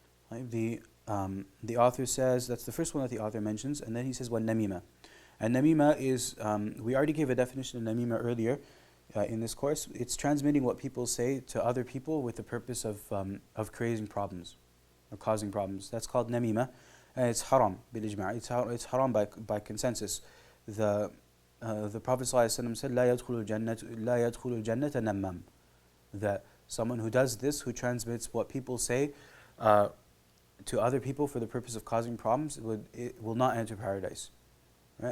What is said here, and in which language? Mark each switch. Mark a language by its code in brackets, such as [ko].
[en] Right? The author says, that's the first one that the author mentions, and then he says, وَالنَّمِيمَةِ. And namima is, we already gave a definition of namima earlier in this course. It's transmitting what people say to other people with the purpose of creating problems or causing problems. That's called namima, and it's haram bil ijma'. It's haram by consensus. The Prophet ﷺ said, [ar] لا يدخل الجنة نمام. [en] That someone who does this, who transmits what people say to other people for the purpose of causing problems, it will not enter paradise. Right?